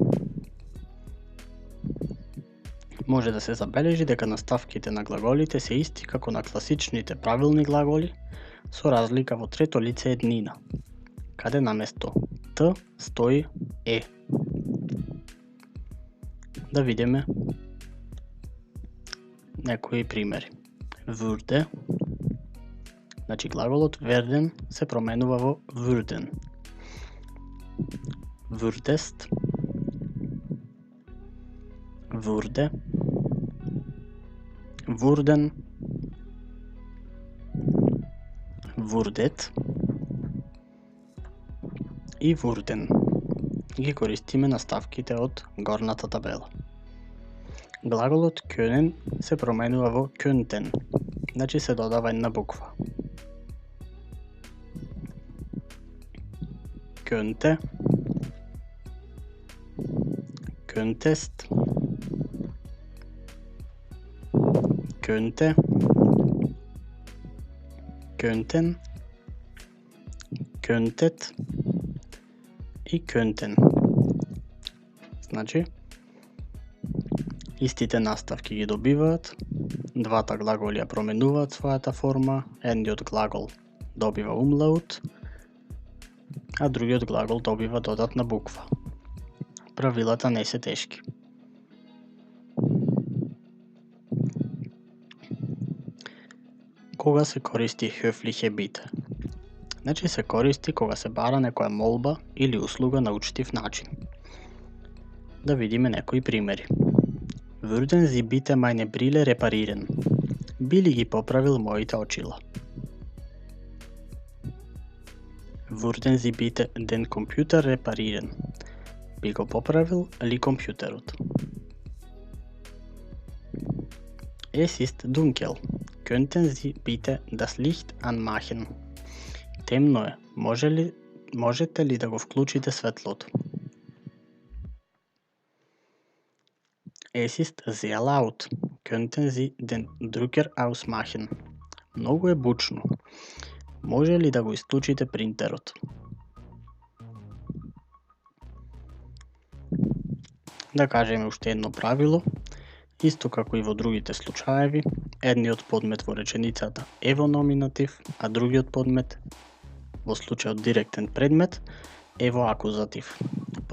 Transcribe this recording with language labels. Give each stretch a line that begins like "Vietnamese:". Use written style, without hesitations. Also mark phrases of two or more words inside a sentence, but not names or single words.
Macedonian: Може да се забележи дека наставките на глаголите се исти како на класичните правилни глаголи, со разлика во трето лице еднина, каде наместо т стои е. Да видиме некои примери. Würde, значи глаголот werden се променува во würden.
German: Würdest, würde, wurden, wurdet и wurden.
Macedonian: Ги користиме наставките од горната табела. Глаголот können се променува во könnten, значи се додава една буква.
German: Könnte, könntest, könnte, könnten, könntet и könnten.
Macedonian: Значи, истите наставки ги добиваат, двата глаголи ја променуваат својата форма, едниот глагол добива умлаут, а другиот глагол добива додатна буква. Правилата не се тешки. Кога се користи
German: Höfliche Bitte?
Macedonian: Значи се користи кога се бара некоја молба или услуга на учтив начин. Да видиме некои примери.
German: Würden Sie bitte meine Brille reparieren?
Macedonian: Би ли ги поправил моите очила?
German: Würden Sie bitte den Computer reparieren?
Macedonian: Би го поправил ли компјутерот?
German: Es ist dunkel. Könnten Sie bitte das Licht anmachen?
Macedonian: Темно е. Можете ли да го вклучите светлото?
German: Es ist sehr laut. Könnten Sie den Drucker ausmachen?
Macedonian: Многу е бучно. Може ли да го исклучите принтерот? Да кажеме уште едно правило. Исто како и во другите случаеви, едниот подмет во реченицата е во номинатив, а другиот подмет, во случајот директен предмет, е во акузатив.